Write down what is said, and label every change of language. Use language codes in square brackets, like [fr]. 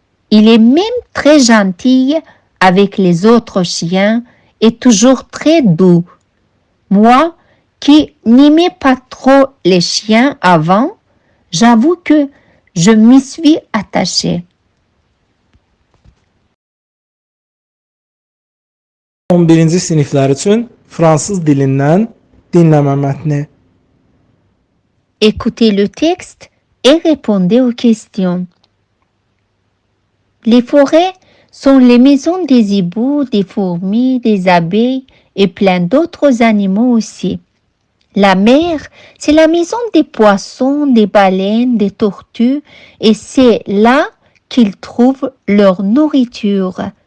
[fr] Il est même très gentil avec les autres chiens et toujours très doux. Moi, qui n'aimais pas trop les chiens avant, j'avoue que je m'y suis attachée. [az] 11-ci siniflər üçün fransız dilindən dinləmə mətni. [fr] Écoutez le texte et répondez aux questions. Les forêts sont les maisons des hiboux, des fourmis, des abeilles et plein d'autres animaux aussi. La mer, c'est la maison des poissons, des baleines, des tortues et c'est là qu'ils trouvent leur nourriture.